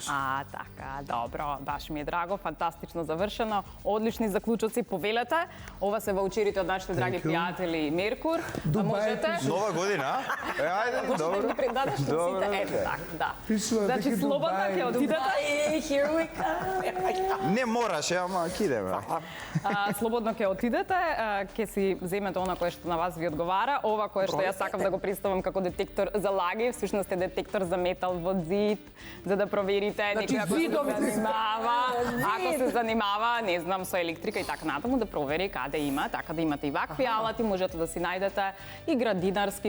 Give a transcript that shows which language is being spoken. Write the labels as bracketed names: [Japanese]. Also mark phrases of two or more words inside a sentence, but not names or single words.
[Macedonian] Така, добро, баш ми е драго, фантастично завршено, одлични заклучоци, повелете. Ова се ваучерите од нашите драги пријатели Меркур. Можете Нова година, ајде, да добро. ги предадеш на Добро, сите. Ето да. така, да. Пишува Значи дека слободно Дубај. ќе отидете. [English] Here we come. [Macedonian] Не мораше, ама ќе идеме. Слободно ќе отидете, ќе си земете она кое што на вас ви одговара. Ова кое што јас сакам да го представам како детектор за лаги, всушност е детектор за метал во зид, за да проверите некој ако се занимава, ако се занимава, не знам, со електрика и така натаму, да провери каде има, така да имате и вакви алати, можете да си најдете и градинарски.